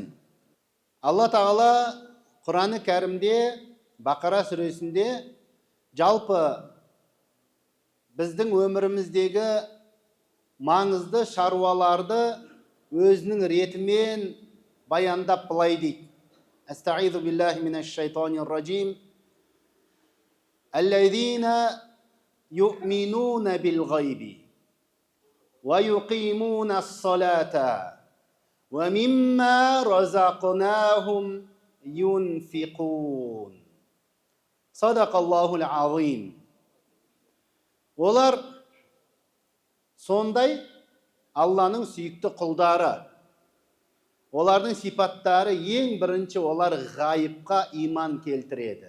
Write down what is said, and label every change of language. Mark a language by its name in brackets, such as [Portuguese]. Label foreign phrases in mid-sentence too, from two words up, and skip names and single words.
[Kazakh] Алла тағала Құран-ы Кәрімде, Бақара сүресінде жалпы біздің өміріміздегі маңызды шаруаларды өзінің ретімен баяндап былай дейді. [Arabic] أستعيذ بالله من الشيطان الرجيم. الذين يؤمنون بالغيب ويقيمون الصلاة ومما رزقناهم ينفقون. صدق الله العظيم. [Kazakh] Олар сондай Алланың сүйікті құлдары. Олардың сипаттары ең бірінші, олар ғайыпқа иман келтіреді.